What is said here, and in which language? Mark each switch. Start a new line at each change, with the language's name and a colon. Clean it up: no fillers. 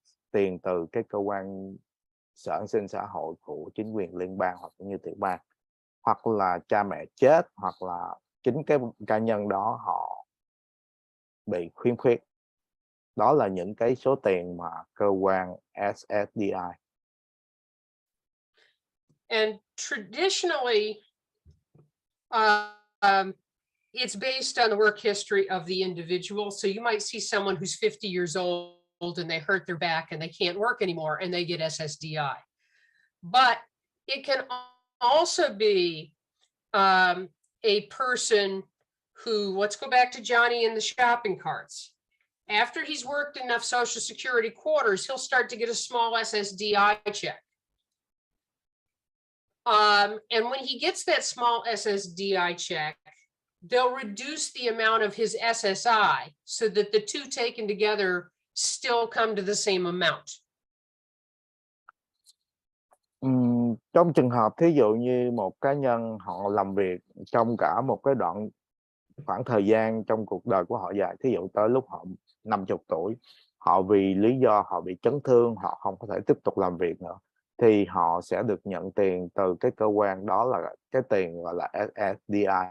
Vietnamese: tiền từ cái cơ quan sở an sinh xã hội của chính quyền liên bang hoặc như tiểu bang, hoặc là cha mẹ chết hoặc là chính cái cá nhân đó họ bị khiếm khuyết. Đó là những cái số tiền mà cơ quan SSDI.
English: And traditionally, it's based on the work history of the individual. So you might see someone who's 50 years old and they hurt their back and they can't work anymore and they get SSDI. But it can also be a person who, let's go back to Johnny in the shopping carts. After he's worked enough Social Security quarters, he'll start to get a small SSDI check. And when he gets that small SSDI check, they'll reduce the amount of his SSI so that the two taken together still come to the same amount.
Vietnamese: Trong trường hợp thí dụ như một cá nhân họ làm việc trong cả một cái đoạn khoảng thời gian trong cuộc đời của họ dài, thí dụ tới lúc họ 50 tuổi, họ vì lý do họ bị chấn thương, họ không có thể tiếp tục làm việc nữa, thì họ sẽ được nhận tiền từ cái cơ quan đó, là cái tiền gọi là SSDI.